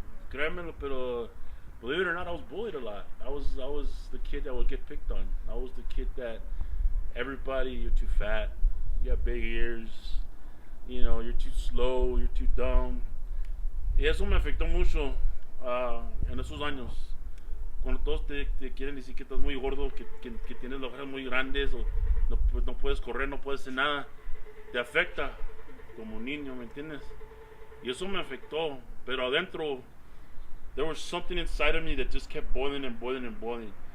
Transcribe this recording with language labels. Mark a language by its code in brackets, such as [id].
[es] Créanmelo, pero [en] believe it or not, I was bullied a lot. I was the kid that would get picked on. I was the kid that everybody, you're too fat, you have big ears, you're too slow, you're too dumb. [es] Y eso me afectó mucho en esos años. Cuando todos te quieren decir que estás muy gordo, que tienes las orejas muy grandes, o no puedes correr, no puedes hacer nada, te afecta como niño, ¿me entiendes? Y eso me afectó, pero adentro, [en] there was something inside of me that just kept boiling and boiling and boiling.